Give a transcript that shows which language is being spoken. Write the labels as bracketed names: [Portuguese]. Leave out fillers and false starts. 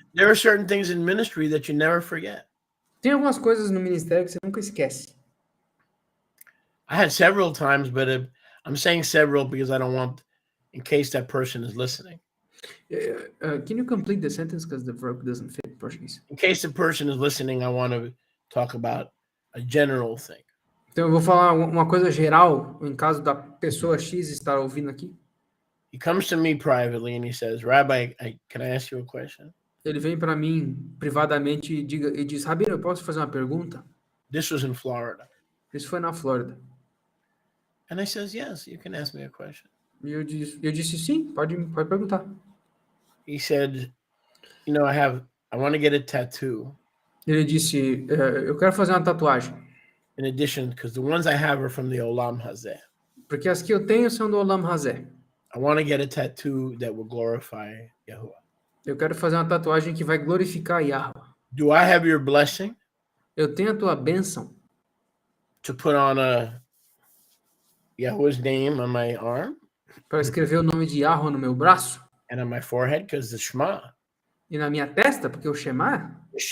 [English] There are certain things in ministry that you never forget. [Portuguese] Tem algumas coisas no ministério que você nunca esquece. [English] I had several times, but I'm saying several because I don't want, in case that person is listening. Can you complete the sentence because the verb doesn't fit in Portuguese? In case the person is listening, I want to talk about a general thing. [Portuguese] Então eu vou falar uma coisa geral, em caso da pessoa X estar ouvindo aqui. [English] He comes to me privately and he says, Rabbi, can I ask you a question? [Portuguese] Ele vem para mim privadamente e diz, Rabino, eu posso fazer uma pergunta? [English] This was in Florida. [Portuguese] Isso foi na Flórida. [English] And I says, yes, you can ask me a question. [Portuguese] E eu disse sim, pode perguntar. [English] He said, you know, I want to get a tattoo. [Portuguese] Ele disse, eu quero fazer uma tatuagem. [English] In addition, because the ones I have are from the Olam Hazeh. [Portuguese] Porque as que eu tenho são do Olam Hazeh. [English] I want to get a tattoo that will glorify Yahuwah. [Portuguese] Eu quero fazer uma tatuagem que vai glorificar Yahweh. [English] Do I have your blessing [Portuguese] Eu tenho a tua bênção [English] to put on Yahuwah's name on my arm [Portuguese] para escrever o nome de Yahweh no meu braço [English] and on my forehead? Because the Shema. [Portuguese] e na minha testa, porque o Shema